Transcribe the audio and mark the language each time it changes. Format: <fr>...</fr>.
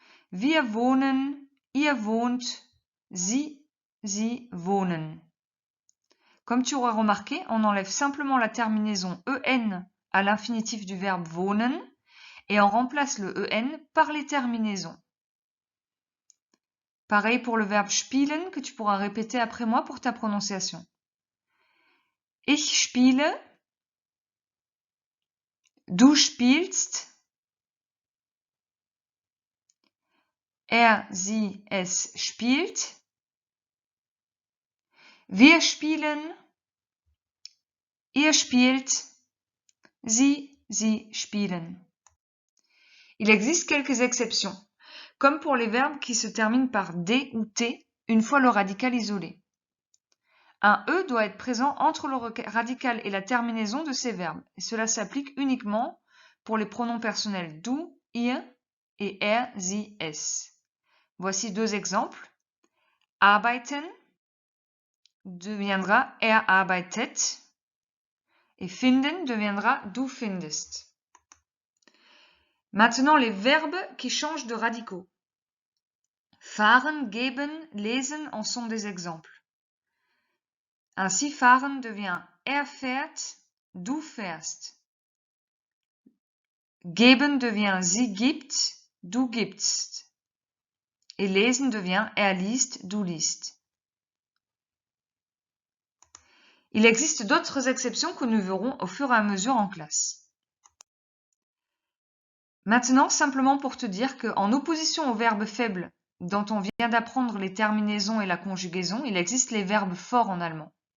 <de>Wir wohnen, ihr wohnt, sie wohnen.</de> <fr>Comme tu auras remarqué, on enlève simplement la terminaison en à l'infinitif du verbe wohnen et on remplace le en par les terminaisons. Pareil pour le verbe spielen que tu pourras répéter après moi pour ta prononciation.</fr> <de>Ich spiele, du spielst, sie, es spielt. Wir spielen, ihr spielt, sie spielen.</de> <fr>Il existe quelques exceptions, comme pour les verbes qui se terminent par D ou T une fois le radical isolé. Un E doit être présent entre le radical et la terminaison de ces verbes, et cela s'applique uniquement pour les pronoms personnels du, ihr et sie, es. Voici deux exemples. Arbeiten deviendra arbeitet et finden deviendra</fr> <de>du findest.</de> <fr>Maintenant, les verbes qui changent de radicaux. Fahren, geben, lesen en sont des exemples. Ainsi,</fr> <de>fahren</de> <fr>devient</fr> <de>fährt, du fährst. Geben</de> <fr>devient</fr> <de>sie gibt, du gibst.</de> <fr>Et</fr> <de>lesen</de> <fr>devient</fr> <de>liest, du liest.</de> <fr>Il existe d'autres exceptions que nous verrons au fur et à mesure en classe. Maintenant, simplement pour te dire qu'en opposition aux verbes faibles dont on vient d'apprendre les terminaisons et la conjugaison, il existe les verbes forts en allemand.</fr>